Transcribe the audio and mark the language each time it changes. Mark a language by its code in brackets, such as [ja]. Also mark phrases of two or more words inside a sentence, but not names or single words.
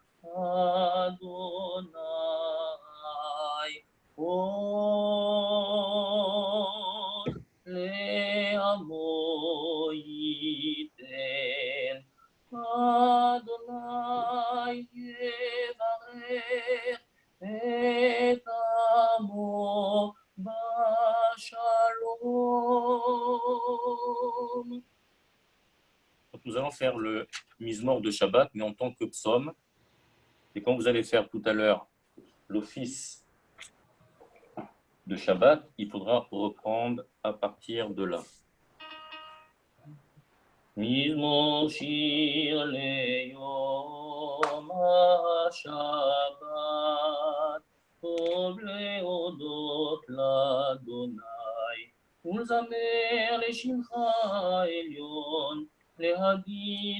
[he] אדוני עוז לעמו ייתן, אדוני יברך את עמו בשלום. [fr] Nous allons faire le Mizmor de Shabbat, mais en tant que psaume. Et quand vous allez faire tout à l'heure l'office de Shabbat, il faudra reprendre à partir de là. [he] מזמור שיר ליום השבת טוב להודות לה, ולזמר לשמך העליון, להגיד